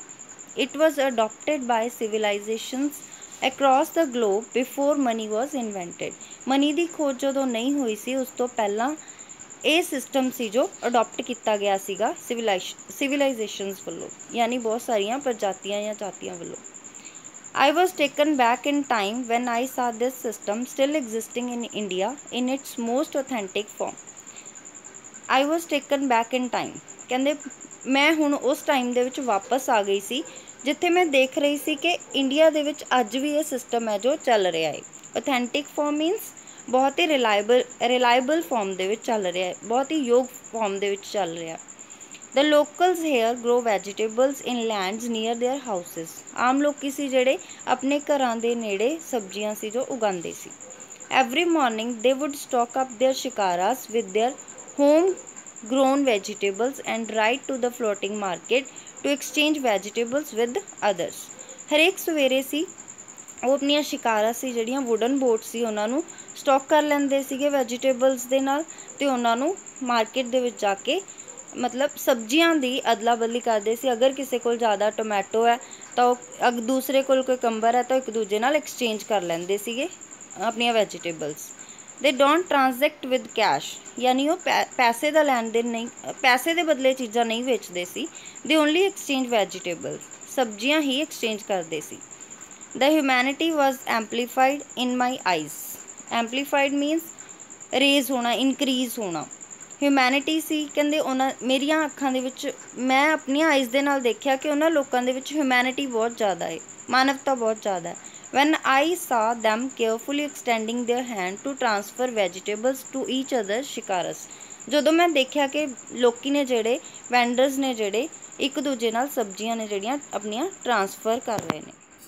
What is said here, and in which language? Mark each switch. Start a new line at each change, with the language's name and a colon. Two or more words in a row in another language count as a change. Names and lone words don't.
English: it was adopted by civilizations across the globe before money was invented.
Punjabi: ਮਨੀ ਦੀ ਖੋਜ ਜਦੋਂ ਨਹੀਂ ਹੋਈ ਸੀ ਉਸ ਤੋਂ ਪਹਿਲਾਂ ਇਹ ਸਿਸਟਮ ਸੀ ਜੋ ਅਡੋਪਟ ਕੀਤਾ ਗਿਆ ਸੀਗਾ ਸਿਵਿਲਾਈਜੇਸ਼ਨਸ ਵੱਲੋਂ, ਯਾਨੀ ਬਹੁਤ ਸਾਰੀਆਂ ਪ੍ਰਜਾਤੀਆਂ ਜਾਂ ਜਾਤੀਆਂ ਵੱਲੋਂ।
English: I was taken back in time when I saw this system still existing in India in its most authentic form. I was taken back in time.
Punjabi: ਕਹਿੰਦੇ ਮੈਂ ਹੁਣ ਉਸ ਟਾਈਮ ਦੇ ਵਿੱਚ ਵਾਪਸ ਆ ਗਈ ਸੀ ਜਿੱਥੇ ਮੈਂ ਦੇਖ ਰਹੀ ਸੀ ਕਿ ਇੰਡੀਆ ਦੇ ਵਿੱਚ ਅੱਜ ਵੀ ਇਹ ਸਿਸਟਮ ਹੈ ਜੋ ਚੱਲ ਰਿਹਾ ਹੈ।
English: authentic form means
Punjabi: ਬਹੁਤ ਹੀ
English: reliable form
Punjabi: ਦੇ ਵਿੱਚ ਚੱਲ ਰਿਹਾ ਹੈ, ਬਹੁਤ ਹੀ ਯੋਗ ਫਾਰਮ ਦੇ ਵਿੱਚ ਚੱਲ ਰਿਹਾ।
English: The locals here grow vegetables in lands near their houses.
Punjabi: ਆਮ ਲੋਕੀ ਸੀ ਜਿਹੜੇ ਆਪਣੇ ਘਰਾਂ ਦੇ ਨੇੜੇ ਸਬਜ਼ੀਆਂ ਸੀ ਜੋ ਉਗਾਉਂਦੇ ਸੀ।
English: Every morning they would stock up their shikaras with their home grown vegetables and ride to the floating market to exchange vegetables with others.
Punjabi: ਹਰੇਕ ਸਵੇਰੇ ਸੀ ਉਹ ਆਪਣੀਆਂ ਸ਼ਿਕਾਰਾ ਸੀ ਜਿਹੜੀਆਂ
English: wooden boat
Punjabi: ਸੀ ਉਹਨਾਂ ਨੂੰ ਸਟਾਕ ਕਰ ਲੈਂਦੇ ਸੀਗੇ ਵੈਜੀਟੇਬਲਸ ਦੇ ਨਾਲ, ਅਤੇ ਉਹਨਾਂ ਨੂੰ ਮਾਰਕੀਟ ਦੇ ਵਿੱਚ ਜਾ ਕੇ ਮਤਲਬ ਸਬਜ਼ੀਆਂ ਦੀ ਅਦਲਾ ਬਦਲੀ ਕਰਦੇ ਸੀ। ਅਗਰ ਕਿਸੇ ਕੋਲ ਜ਼ਿਆਦਾ ਟੋਮੈਟੋ ਹੈ ਤਾਂ ਉਹ ਦੂਸਰੇ ਕੋਲ ਕੋਈ ਕੰਬਰ ਹੈ ਤਾਂ ਇੱਕ ਦੂਜੇ ਨਾਲ ਐਕਸਚੇਂਜ ਕਰ ਲੈਂਦੇ ਸੀਗੇ ਆਪਣੀਆਂ ਵੈਜੀਟੇਬਲਸ।
English: they don't transact with cash.
Punjabi: ਯਾਨੀ ਉਹ ਪੈਸੇ ਦਾ ਲੈਣ ਦੇਣ ਨਹੀਂ, ਪੈਸੇ ਦੇ ਬਦਲੇ ਚੀਜ਼ਾਂ ਨਹੀਂ ਵੇਚਦੇ ਸੀ।
English: they only exchange vegetable.
Punjabi: ਸਬਜ਼ੀਆਂ ਹੀ ਐਕਸਚੇਂਜ ਕਰਦੇ ਸੀ।
English: The humanity was amplified in my eyes. Amplified means raise ਹੋਣਾ, increase ਹੋਣਾ।
Punjabi: ਹਿਊਮੈਨਿਟੀ ਸੀ ਕਹਿੰਦੇ ਉਹਨਾਂ ਮੇਰੀਆਂ ਅੱਖਾਂ ਦੇ ਵਿੱਚ, ਮੈਂ ਆਪਣੀਆਂ ਆਈਜ਼ ਦੇ ਨਾਲ ਦੇਖਿਆ ਕਿ ਉਹਨਾਂ ਲੋਕਾਂ ਦੇ ਵਿੱਚ ਹਿਊਮੈਨਿਟੀ ਬਹੁਤ ਜ਼ਿਆਦਾ ਹੈ। ਮਾਨਵਤਾ ਬਹੁਤ ਜ਼ਿਆਦਾ ਹੈ।
English: when I saw them carefully extending their hand to transfer vegetables to each other
Punjabi: ਸ਼ਿਕਾਰਸ, ਜਦੋਂ ਮੈਂ ਦੇਖਿਆ ਕਿ ਲੋਕੀ ਨੇ ਜਿਹੜੇ ਵੈਂਡਰਸ ਨੇ ਜਿਹੜੇ ਇੱਕ ਦੂਜੇ ਨਾਲ ਸਬਜ਼ੀਆਂ ਨੇ ਜਿਹੜੀਆਂ ਆਪਣੀਆਂ ਟਰਾਂਸਫਰ ਕਰ ਰਹੇ ਨੇ।